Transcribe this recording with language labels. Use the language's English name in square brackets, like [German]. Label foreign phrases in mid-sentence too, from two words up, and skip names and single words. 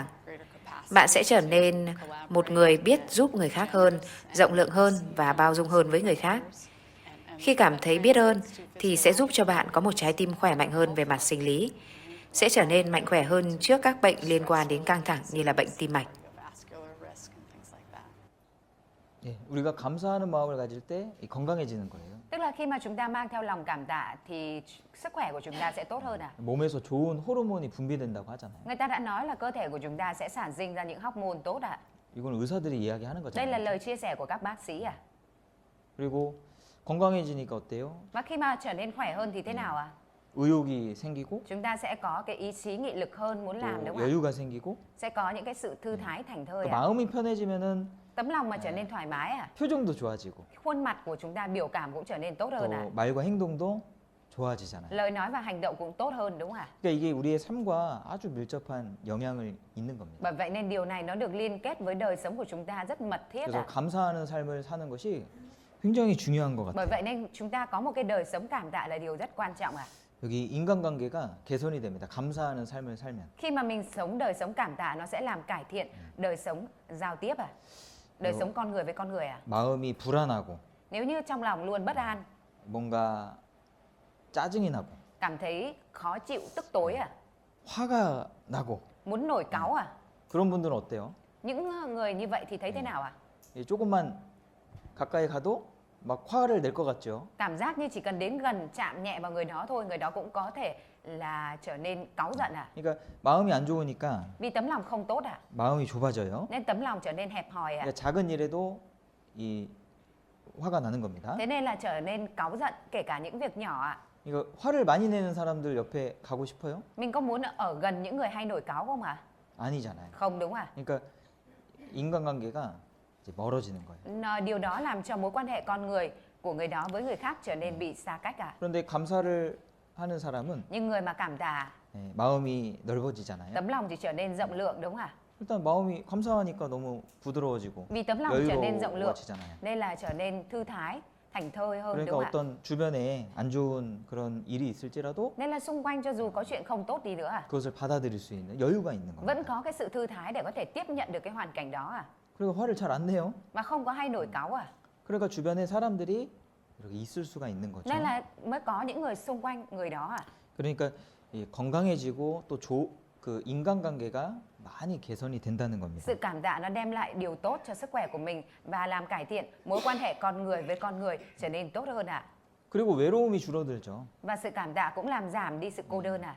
[Vietnamese] Bạn sẽ trở nên một người biết giúp người khác hơn, rộng lượng hơn và bao dung hơn với người khác. Khi cảm thấy biết ơn thì sẽ giúp cho bạn có một trái tim khỏe mạnh hơn về mặt sinh lý, sẽ trở nên mạnh khỏe hơn trước các bệnh liên quan đến căng thẳng như là bệnh tim mạch. [Korean] 예, 우리가 감사하는 마음을 가질 때 건강해지는 거예요. [Vietnamese] Tức là khi mà chúng ta mang theo lòng cảm tạ thì sức khỏe của chúng ta sẽ tốt hơn à? [Korean] 몸에서 좋은 호르몬이 분비된다고 하잖아요. [Vietnamese] Người ta đã nói là cơ thể của chúng ta sẽ sản sinh ra những hormone tốt ạ. [Korean] 이건 의사들이 이야기하는 [Vietnamese] Đây là [Korean] 거잖아요. [Vietnamese] lời chia sẻ của các bác sĩ à? [Korean] 그리고 건강해지니까 어때요? [Vietnamese] Và khi mà trở nên khỏe hơn thì thế nào ạ? [Korean] 의욕이 생기고 [Vietnamese] Chúng ta sẽ có cái ý chí nghị lực hơn muốn làm [Korean] 또 [Vietnamese] đúng không ạ? [Korean] 여유가 생기고 [Vietnamese] Sẽ có những cái sự thư thái thảnh thơi [Korean] 또 [Vietnamese] ạ. [Korean] 마음이 편해지면은 [Vietnamese] Tấm lòng mà trở nên thoải mái à? [Korean] 표정도 좋아지고 [Vietnamese] Khuôn mặt của chúng ta biểu cảm cũng trở nên tốt hơn à? [Korean] 또 말과 행동도 좋아지잖아요. [Vietnamese] Lời nói và hành động cũng tốt hơn đúng không ạ? [Korean] 그러니까 이게 우리의 삶과 아주 밀접한 영향을 있는 겁니다. [Vietnamese] Bởi vậy nên điều này nó được liên kết với đời sống của chúng ta rất mật thiết [Korean] 그래서 [Vietnamese] ạ. [Korean] 감사하는 삶을 사는 것이 굉장히 중요한 것 [Vietnamese] Bởi [Korean] 같아요. [Vietnamese] vậy nên chúng ta có một cái đời sống cảm tạ là điều rất quan trọng ạ. [Korean] 여기 인간관계가 개선이 됩니다. 감사하는 삶을 살면. [Vietnamese] Khi mà mình sống đời sống cảm tạ nó sẽ làm cải thiện đời sống giao tiếp à? Đời sống con người với con người à? [Korean] 마음이 불안하고 [Vietnamese] Nếu như trong lòng luôn bất an, [Korean] 뭔가 짜증이 나고 [Vietnamese] cảm thấy khó chịu tức tối à? [Korean] 화가 나고 [Vietnamese] Muốn nổi cáu à? [Korean] 그런 분들은 어때요? [Vietnamese] Những người như vậy thì thấy thế nào ạ? [Korean] 조금만 가까이 가도 막 화를 낼 것 같죠. [Vietnamese] Cảm giác như chỉ cần đến gần chạm nhẹ vào người đó thôi, người đó cũng có thể là trở nên cáu giận à? [Korean] 그러니까 마음이 안 좋으니까 [Vietnamese] Vì tấm lòng không tốt à? [Korean] 마음이 좁아져요. [Vietnamese] Nên tấm lòng trở nên hẹp hòi à? [Korean] 그러니까 작은 일에도 이 화가 나는 겁니다. [Vietnamese] Thế nên là trở nên cáu giận kể cả những việc nhỏ ạ. [Korean] 이거 화를 많이 내는 사람들 옆에 가고 싶어요? [Vietnamese] Mình có muốn ở gần những người hay nổi cáu không ạ? [Korean] 아니잖아요. [Vietnamese] Không đúng à? [Korean] 그러니까 인간관계가 이제 멀어지는 거예요. [Vietnamese] Điều đó làm cho mối quan hệ con người của người đó với người khác trở nên bị xa cách à? [Korean] 그런데 감사를 하는 사람은 [Vietnamese] Nhưng người mà cảm tạ, [Korean] 마음이 넓어지잖아요. [Vietnamese] tấm lòng thì trở nên rộng lượng đúng không ạ? [Korean] 일단 마음이 감사하니까 너무 부드러워지고 [Vietnamese] Vì tấm lòng trở nên rộng lượng [Korean] 여유로워지잖아요. [Vietnamese] nên là trở nên thư thái, thảnh thơi hơn [Korean] 그러니까 [Vietnamese] đúng không ạ? [Korean] 어떤 주변에 안 좋은 그런 일이 있을지라도 [Vietnamese] Nên là xung quanh cho dù có chuyện không tốt đi nữa à? [Korean] 그것을 받아들일 수 있는 여유가 있는 [Vietnamese] Vẫn [Korean] 겁니다. [Vietnamese] có cái sự thư thái để có thể tiếp nhận được cái hoàn cảnh đó à? [Korean] 그리고 화를 잘 안 내요. [Vietnamese] Mà không có hay nổi cáu à? [Korean] 그러니까 주변에 사람들이 이렇게 있을 수가 있는 거죠. [Vietnamese] Nên là mới có những người xung quanh người đó à? [Korean] 그러니까 이 건강해지고 또 그 인간관계가 많이 개선이 된다는 겁니다. [Vietnamese] Sự cảm tạ nó đem lại điều tốt cho sức khỏe của mình và làm cải thiện mối quan hệ con người với con người trở nên tốt hơn ạ. [Korean] 그리고 외로움이 줄어들죠. [Vietnamese] Và sự cảm tạ cũng làm giảm đi sự cô đơn ạ.